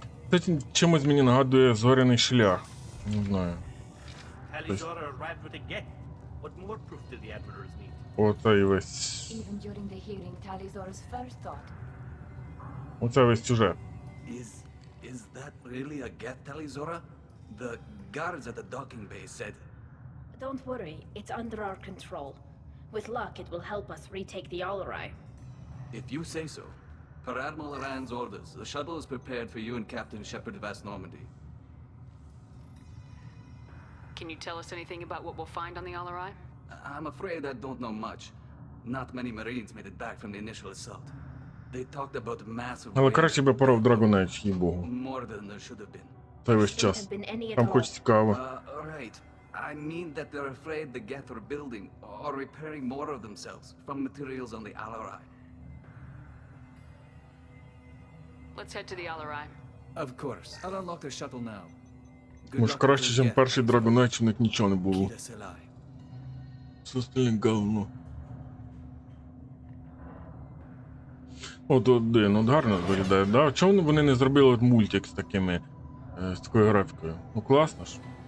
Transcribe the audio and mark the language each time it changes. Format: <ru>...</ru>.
<uk>Це чимось мені нагадує зоряний шлях. Не знаю.</uk> <en>Talizora arrived with a Geth. What more proof do the admirals need?</en> <uk>Оцей весь...</uk> <en>Even during the hearing, Talizora's first thought.</en> <uk>Оце весь сюжет.</uk> <en>Is that really a Geth, Talizora? The guards at the docking bay said... Don't worry, it's under our control. With luck, it will help us retake the Alarai. If you say so. Per Admiral Rand's orders, the shuttle is prepared for you and Captain Shepard of Vast Normandy. Can you tell us anything about what we'll find on the Alarai? I'm afraid I don't know much. Not many Marines made it back from the initial assault. They talked about massive...</en> <uk>Але краще би порав Dragon Age, їй-богу.</uk> <en>More than there should have been.</en> <uk>Цей весь час. Там хоч цікаво.</uk> <en>Right. I mean that they're afraid the Geth are building or repairing more of themselves from materials on the Alarai. Let's head to the Alarai. Of course. I'll unlock the shuttle now.</en> <uk>Може краще, ніж перший Dragon Age, у них нічого не було. Все остальне говно. От один, от гарно виглядає, да? Чому вони не зробили от мультик з такими, з такою графікою? Ну класно ж.</uk>